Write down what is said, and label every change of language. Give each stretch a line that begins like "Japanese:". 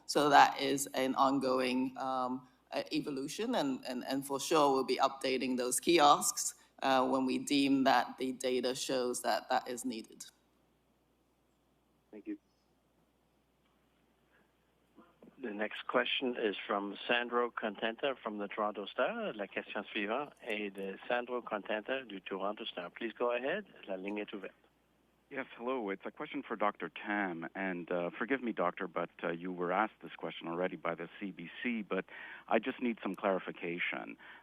English: So that is an ongoing evolution, and for sure we'll be updating those kiosks when we deem that the data shows that that is needed. Thank you. The next question is from Sandro Contenta from the Toronto Star.
French: La question suivante est de Sandro Contenta du Toronto Star.
English: Please go ahead.
French: La ligne est ouverte.
English: Yes, hello. It's a question for Dr. Tam. And forgive me, doctor, but you were asked this question already by the CBC, but I just need some clarification.